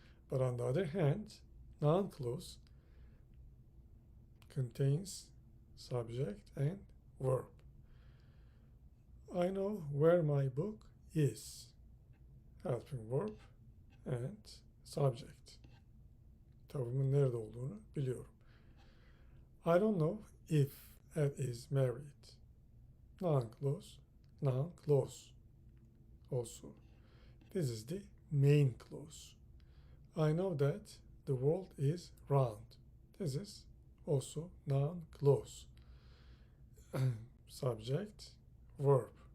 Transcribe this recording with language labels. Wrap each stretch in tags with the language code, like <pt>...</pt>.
<en>But on the other hand, noun clause contains subject and verb. I know where my book is. Helping verb and subject.</en> <tr>Kitabımın nerede olduğunu biliyorum.</tr> <en>I don't know if Ed is married. Noun clause also. This is the main clause. I know that the world is round. This is also noun clause. Subject, verb.</en>